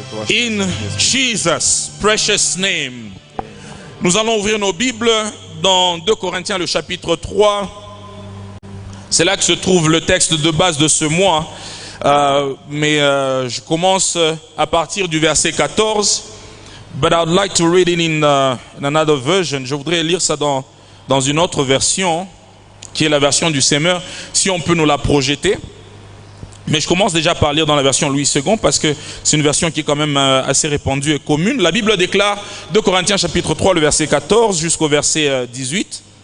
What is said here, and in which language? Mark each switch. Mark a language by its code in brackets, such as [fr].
[en] In Jesus' precious name. [fr] Nous allons ouvrir nos Bibles dans 2 Corinthiens, le chapitre 3. C'est là que se trouve le texte de base de ce mois. Je commence à partir du verset 14. [en] But I'd like to read it in another version. [fr] Je voudrais lire ça dans une autre version, qui est la version du Semeur, si on peut nous la projeter. Mais je commence déjà par lire dans la version Louis II, parce que c'est une version qui est quand même assez répandue et commune. La Bible déclare, 2 Corinthiens chapitre 3, le verset 14 jusqu'au verset 18.